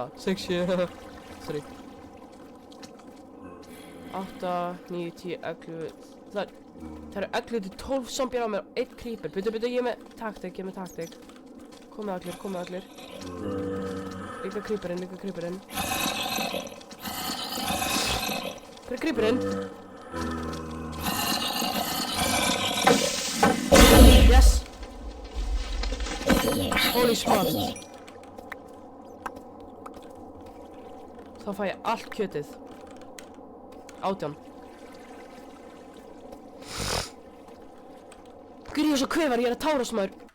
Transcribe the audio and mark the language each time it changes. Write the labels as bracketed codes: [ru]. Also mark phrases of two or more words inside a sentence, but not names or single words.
[en] 6, 7, sorry. 8, 9, 10, 11. [is] Það eru 11 til 12 zombir á mér og 1 creeper. Byrju, ég er með taktik, Komið allir. Líka creeperinn. Hver er creeperinn? [en] Yes! Holy smart. [is] Þá fæ ég allt kjötið. 18. Guð, ég er svo kvefar, ég er að tárast maður.